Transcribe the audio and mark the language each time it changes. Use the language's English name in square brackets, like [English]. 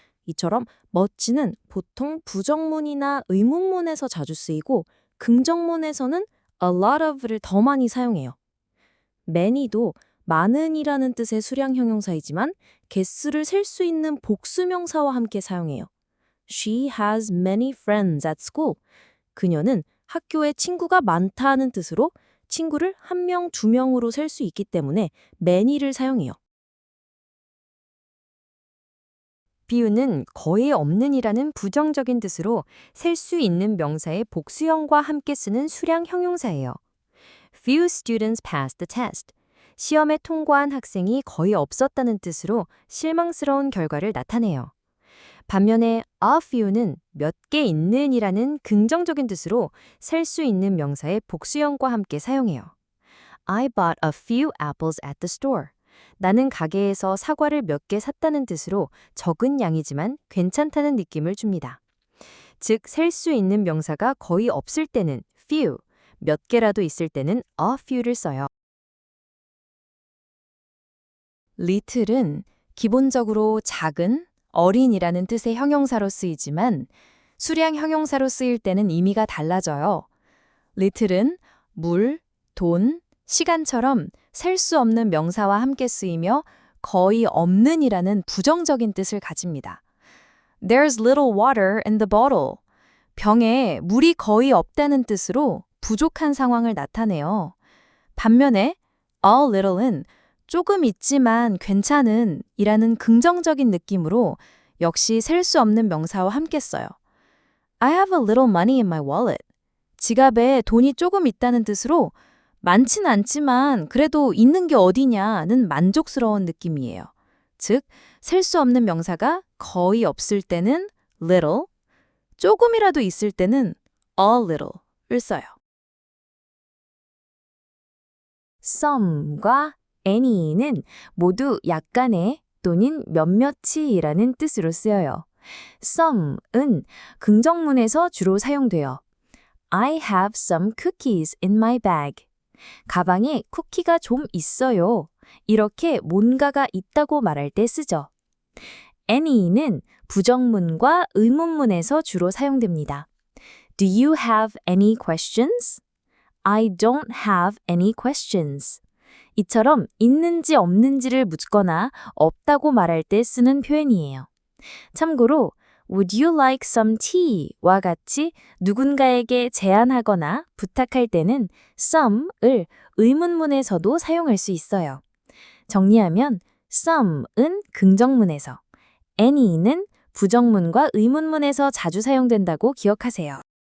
[Korean] 이처럼 much는 보통 부정문이나 의문문에서 자주 쓰이고 긍정문에서는 a lot of를 더 많이 사용해요. many도 많은이라는 뜻의 수량 형용사이지만 개수를 셀 수 있는 복수명사와 함께 사용해요. [English] She has many friends at school. [Korean] 그녀는 학교에 친구가 많다는 뜻으로 친구를 1명, 2명으로 셀 수 있기 때문에 many를 사용해요. few는 거의 없는이라는 부정적인 뜻으로 셀 수 있는 명사의 복수형과 함께 쓰는 수량 형용사예요. [English] Few students passed the test. [Korean] 시험에 통과한 학생이 거의 없었다는 뜻으로 실망스러운 결과를 나타내요. 반면에 a few는 몇 개 있는이라는 긍정적인 뜻으로 셀 수 있는 명사의 복수형과 함께 사용해요. [English] I bought a few apples at the store. [Korean] 나는 가게에서 사과를 몇 개 샀다는 뜻으로 적은 양이지만 괜찮다는 느낌을 줍니다. 즉, 셀 수 있는 명사가 거의 없을 때는 few, 몇 개라도 있을 때는 a few를 써요. little은 기본적으로 작은, 어린이라는 뜻의 형용사로 쓰이지만 수량 형용사로 쓰일 때는 의미가 달라져요. little은 물, 돈, 시간처럼 셀 수 없는 명사와 함께 쓰이며 거의 없는이라는 부정적인 뜻을 가집니다. [English] There's little water in the bottle. [Korean] 병에 물이 거의 없다는 뜻으로 부족한 상황을 나타내요. 반면에 a little은 조금 있지만 괜찮은 이라는 긍정적인 느낌으로 역시 셀 수 없는 명사와 함께 써요. [English] I have a little money in my wallet. [Korean] 지갑에 돈이 조금 있다는 뜻으로 많진 않지만 그래도 있는 게 어디냐는 만족스러운 느낌이에요. 즉, 셀 수 없는 명사가 거의 없을 때는 little, 조금이라도 있을 때는 a little를 써요. some과 any는 모두 약간의 또는 몇몇이라는 뜻으로 쓰여요. some은 긍정문에서 주로 사용돼요. [English] I have some cookies in my bag. [Korean] 가방에 쿠키가 좀 있어요. 이렇게 뭔가가 있다고 말할 때 쓰죠. any는 부정문과 의문문에서 주로 사용됩니다. [English] Do you have any questions? I don't have any questions. [Korean] 이처럼 있는지 없는지를 묻거나 없다고 말할 때 쓰는 표현이에요. 참고로 [English] Would you like some tea? [Korean] 와 같이 누군가에게 제안하거나 부탁할 때는 some을 의문문에서도 사용할 수 있어요. 정리하면 some은 긍정문에서, any는 부정문과 의문문에서 자주 사용된다고 기억하세요.